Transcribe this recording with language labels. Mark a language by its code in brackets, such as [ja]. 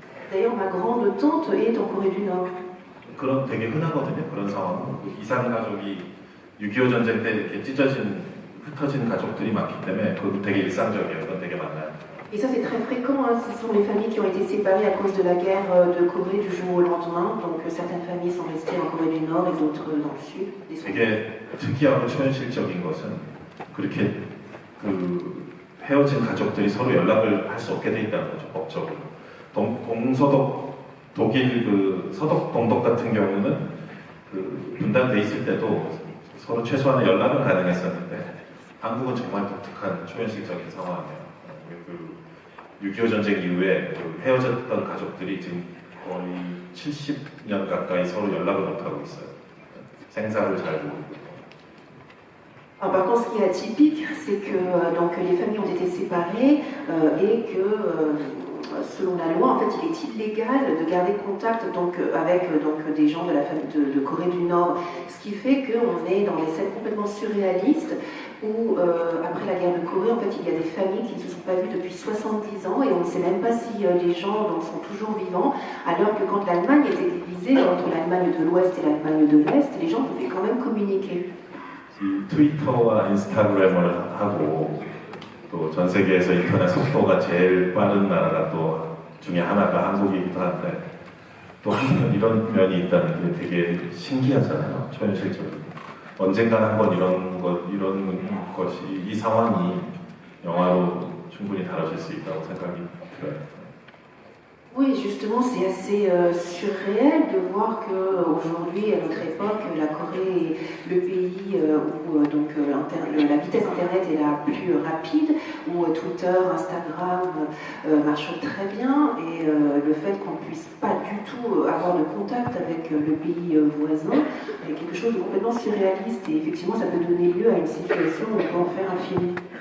[fr] D'ailleurs, ma grande tante est en Corée du Nord. [ko] 그런 되게 흔하거든요. 그런 상황은 이산 가족이 6.25 전쟁 때 이렇게 찢어진 흩어진 가족들이 많기 때문에 그것도 되게 일상적이에요. 그건 되게 많아요. [fr] Et ça c'est très fréquent, hein. Ce sont les familles qui ont été séparées à cause de la guerre de Corée du jour au lendemain. Donc certaines familles sont restées en Corée du Nord et d'autres dans le sud. [ko] 되게 특이하고 초현실적인 것은 그렇게 그 헤어진 가족들이 서로 연락을 할 수 없게 돼 있다는 거죠, 법적으로. 동서독 독일 그 서독 동독 같은 경우는 그 분단돼 있을 때도 서로 최소한의 연락은 가능했었는데 한국은 정말 독특한 초현실적인 상황이에요. 그 6.25 전쟁 이후에 그 헤어졌던 가족들이 지금 거의 70년 가까이 서로 연락을 못 하고 있어요. 생사를 잘 모르고. [fr] Alors, par contre, ce qui est atypique, c'est que donc, les familles ont été séparées et que, selon la loi, en fait, il est illégal de garder contact donc, avec donc, des gens de la famille de Corée du Nord. Ce qui fait qu'on est dans des scènes complètement surréalistes où, après la guerre de Corée, en fait, il y a des familles qui ne se sont pas vues depuis 70 ans et on ne sait même pas si les gens donc, sont toujours vivants, alors que quand l'Allemagne était divisée entre l'Allemagne de l'Ouest et l'Allemagne de l'Est, les gens pouvaient quand même communiquer. [ko] 트위터와 인스타그램을 하고 또 전 세계에서 인터넷 속도가 제일 빠른 나라가 또 중에 하나가 한국이기도 한데 또 한편 이런 면이 있다는 게 되게 신기하잖아요. 초현실적으로. 언젠간 한번 이런 것이 이 상황이 영화로 충분히 다뤄질 수 있다고 생각이 들어요. [fr] Oui, justement, c'est assez surréel de voir qu'aujourd'hui, à notre époque, la Corée est le pays où donc, la vitesse Internet est la plus rapide, où Twitter, Instagram marchent très bien, et le fait qu'on ne puisse pas du tout avoir de contact avec le pays voisin est quelque chose de complètement surréaliste, et effectivement, ça peut donner lieu à une situation où on peut en faire un film.